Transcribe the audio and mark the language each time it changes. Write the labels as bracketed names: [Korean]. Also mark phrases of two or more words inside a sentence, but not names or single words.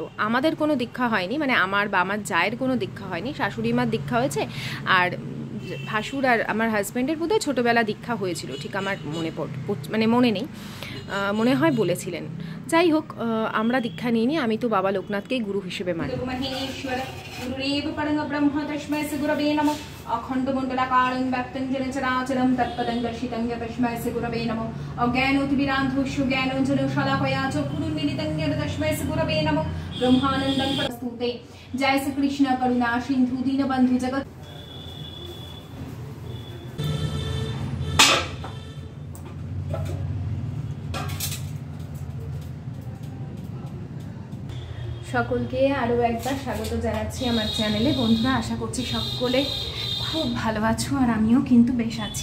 [Bangla] আমাদের কোনো দীক্ষা হয়নি, মানে আমার বা আমার জায়ের কোনো দীক্ষা হয়নি, শাশুড়ি মার দীক্ষা হয়েছে। আর ভাসুর আর আমার হাজব্যান্ডের বোধহয় ছোটোবেলা দীক্ষা হয়েছিল, ঠিক আমার মনে নেই, মনে হয় বলেছিলেন। যাই হোক, আমরা দীক্ষা নিইনি, আমি তো বাবা লোকনাথকেই গুরু হিসেবে মানি। [Sanskrit] अखंड मंडलाकारं व्यक्तं जन चराचरं तत्पदं दर्शितं तस्मै श्री गुरवे नमः। अज्ञानोतिविरान्धोषु ज्ञानोऽञ्जनो शलाकया चक्षुरुन्मीलितं तस्मै श्री गुरवे नमः। ब्रह्मानन्दं प्रस्तुते। जय श्री कृष्ण करुणा सिन्धु दीनबन्धु जगत्। [Bangla] সকলকে আরও একবার স্বাগত জানাচ্ছি আমার চ্যানেলে। বন্ধুরা, আশা করছি সকলে খুব ভালো আছো, আর আমিও কিন্তু বেশ আছি।